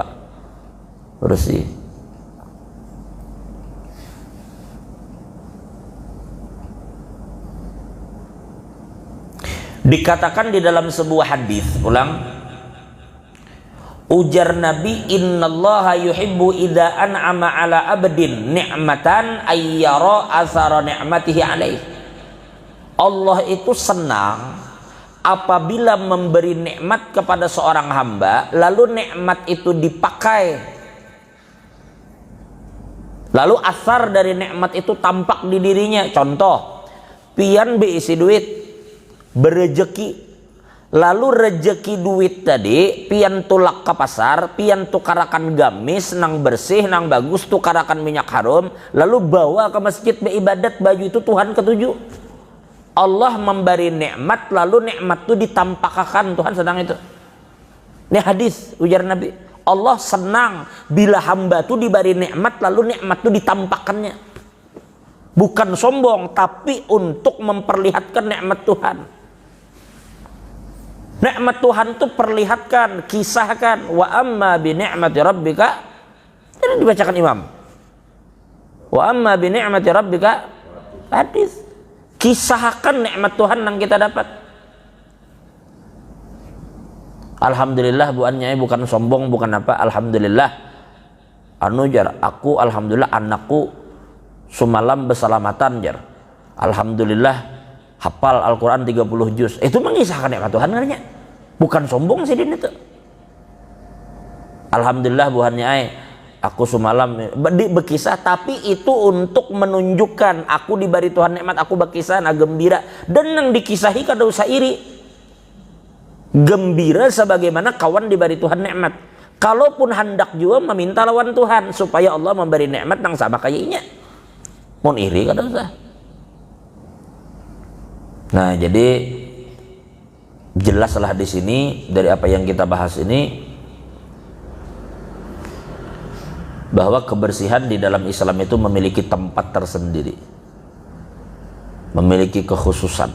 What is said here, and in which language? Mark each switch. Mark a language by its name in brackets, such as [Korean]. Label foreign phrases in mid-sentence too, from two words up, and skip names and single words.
[Banjar] Bersih. Dikatakan di dalam sebuah hadis, ujar Nabi, [Arabic] إن الله يحب إذا أنعم على عبد نعمة أن يرى أثر نعمته عليه. [Banjar] Allah itu senang apabila memberi nikmat kepada seorang hamba lalu nikmat itu dipakai, lalu asar dari nikmat itu tampak di dirinya. Contoh, pian beisi duit berejeki, lalu rejeki duit tadi pian tulak ke pasar, pian tukarakan gamis nang bersih nang bagus, tukarakan minyak harum, lalu bawa ke masjid beribadat, baju itu Tuhan ketujuh. Allah memberi nikmat lalu nikmat itu ditampakkan, Tuhan senang itu. Ini hadis ujar Nabi, Allah senang bila hamba itu diberi nikmat lalu nikmat itu ditampakkannya. Bukan sombong, tapi untuk memperlihatkan nikmat Tuhan. Nikmat Tuhan itu perlihatkan, kisahkan. [Arabic] وأما بنعمة ربك, [Banjar] ini dibacakan imam. [Arabic] وأما بنعمة ربك, [Banjar] hadis. Kisahkan nikmat Tuhan yang kita dapat. Alhamdulillah buannya bukan sombong, bukan apa. Alhamdulillah jar aku alhamdulillah anakku semalam berselamatan jar. Alhamdulillah hafal Al-Quran 30 juz. Itu mengisahkan nikmat Tuhan katanya. Bukan sombong sih din itu. Alhamdulillah buannya aku semalam berkisah, tapi itu untuk menunjukkan aku diberi Tuhan nikmat, aku berkisah, gembira. Dan yang dikisahi kada usah iri, gembira sebagaimana kawan diberi Tuhan nikmat. Kalaupun hendak juga meminta lawan Tuhan supaya Allah memberi nikmat yang sama kayaknya, mau iri kada usah. Nah, jadi jelaslah di sini dari apa yang kita bahas ini bahwa kebersihan di dalam Islam itu memiliki tempat tersendiri, memiliki kekhususan.